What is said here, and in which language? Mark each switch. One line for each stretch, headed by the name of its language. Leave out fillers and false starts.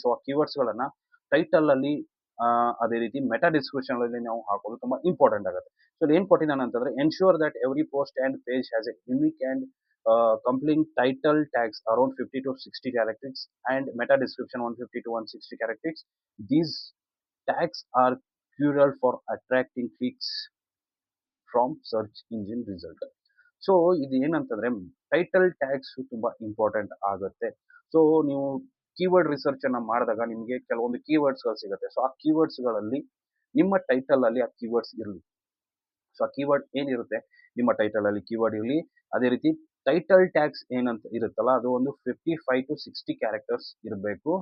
Kannada: So ಆ keywords ಗಳನ್ನ title ಅಲ್ಲಿ ಅದೇ ರೀತಿ ಮೆಟಾ ಡಿಸ್ಕ್ರಿಪ್ಷನ್ ಅಲ್ಲಿ ನಾವು ಹಾಕೋದು ತುಂಬಾ ಇಂಪಾರ್ಟೆಂಟ್ ಆಗುತ್ತೆ.
English: so
Kannada: ಏನ್ ಕೊಟ್ಟಿದ್ದಾನೆ ಅಂತಂದ್ರೆ
English: Ensure that every post and page has a unique and complete title, tags around 50 to 60 characters and meta description 150 to 160 characters. These tags are crucial for attracting clicks from search engine result.
Kannada: So ಇದು ಏನಂತಂದ್ರೆ title tags ತುಂಬಾ important ಆಗುತ್ತೆ. So ನೀವು keyword research ಅನ್ನ ಮಾಡಿದಾಗ ನಿಮಗೆ ಕೆಲವೊಂದು keywords ಗಳು ಸಿಗುತ್ತೆ. ಸೊ ಆ ಕೀವರ್ಡ್ಸ್ ಗಳಲ್ಲಿ ನಿಮ್ಮ ಟೈಟಲ್ ಅಲ್ಲಿ ಆ ಕೀವರ್ಡ್ಸ್ ಇರಲಿ. ಸೊ ಆ ಕೀವರ್ಡ್ ಏನಿರುತ್ತೆ ನಿಮ್ಮ ಟೈಟಲ್ ಅಲ್ಲಿ ಕೀವರ್ಡ್ ಇರಲಿ. ಅದೇ ರೀತಿ ಟೈಟಲ್ ಟ್ಯಾಗ್ಸ್ ಏನಂತ ಇರುತ್ತಲ್ಲ, ಅದು ಒಂದು 55 to 60 ಕ್ಯಾರೆಕ್ಟರ್ಸ್ ಇರಬೇಕು.